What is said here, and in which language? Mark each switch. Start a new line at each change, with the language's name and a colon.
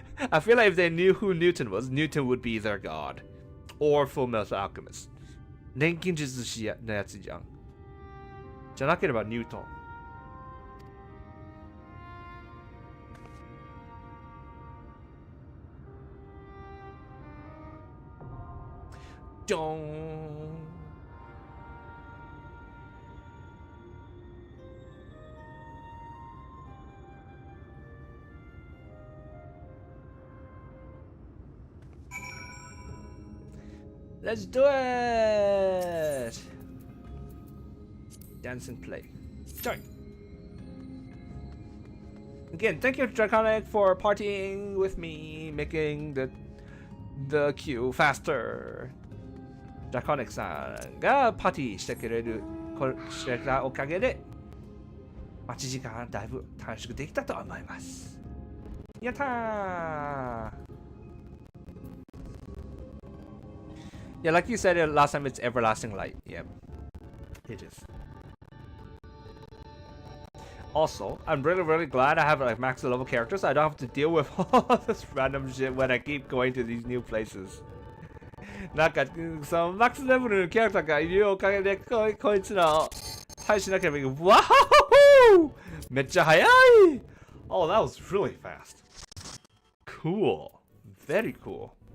English: I feel like if they knew who Newton was, Newton would be their god. Or Full Metal Alchemist.
Japanese: 錬金術師のやつじゃん。じゃなければニュートン。じゃーん。
English: Let's do it! Dance and play. Join. Again, thank you, Draconic, for partying with me, making the queue faster.
Japanese: Draconic さんがパーティーしてくれたおかげで、待ち時間だいぶ短縮できたと思います。やったー！
English: Yeah, like you said last time, it's everlasting light. Yep, it is. Also, I'm really glad I have like max level characters. So I don't have to deal with all this random shit when I keep going to these new places.
Japanese: なんかそのマックスレベルのキャラクターがいるおかげでこいつらを対しなければいけない。わお！めっちゃ速い！ Oh, that was really fast. Cool. Very cool.